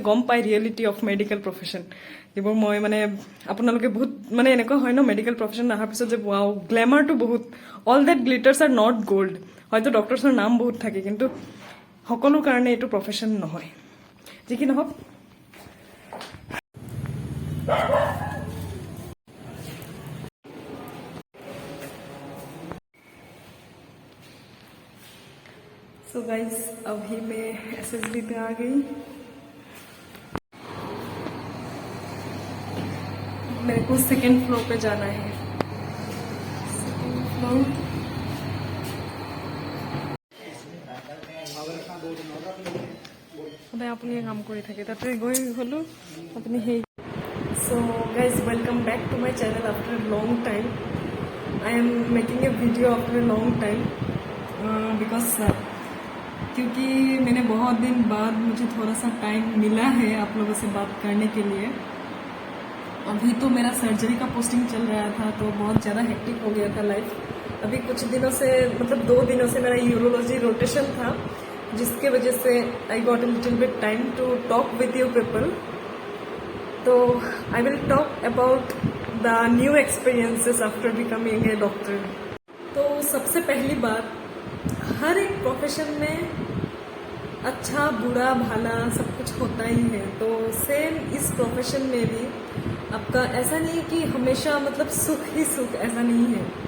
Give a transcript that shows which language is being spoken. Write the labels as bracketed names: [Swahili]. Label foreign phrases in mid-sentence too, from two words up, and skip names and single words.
[Assamese] গম পায় [English] reality of medical profession [Assamese] যিবোৰ মই মানে আপোনালোকে বহুত মানে এনেকুৱা হয় ন [English] medical profession [Assamese] আহাৰ পিছত যে ওয়াও গ্ল্যামাৰটো বহুত [English] all that glitters are not gold [Assamese] হয়তো ডক্টৰছৰ নাম বহুত থাকে কিন্তু সকলো কাৰণে এটো প্ৰফেশন নহয় যি কি নহওক [English] so guys [Hindi] अभी मैं एसएसबी पे आ गई मेरे को [English] second floor [Hindi] पे जाना है [English] second floor [Assamese] সদায় আপুনি কাম কৰি থাকে তাতে গৈ হলো আপুনি সেই [English] so guys welcome back to my channel after a long time I am making a video after a long time [Hindi] बिकॉज क्योंकि मैंने बहुत दिन बाद मुझे थोड़ा सा टाइम मिला है आप लोगों से बात करने के लिए अभी तो मेरा सर्जरी का पोस्टिंग चल रहा था तो बहुत ज़्यादा हेक्टिक हो गया था लाइफ अभी कुछ दिनों से मतलब 2 दिनों से मेरा यूरोलॉजी रोटेशन था जिसके वजह से [English] I got a little bit time to talk with you people [Hindi] तो [English] I will talk about the new experiences after becoming a doctor [Hindi] तो सबसे पहली बात हर एक प्रोफेशन में अच्छा बुरा भला सब कुछ होता ही है। तो सेम इस प्रोफेशन में भी आपका ऐसा नहीं है कि हमेशा मतलब सुख ही सुख, ऐसा नहीं है।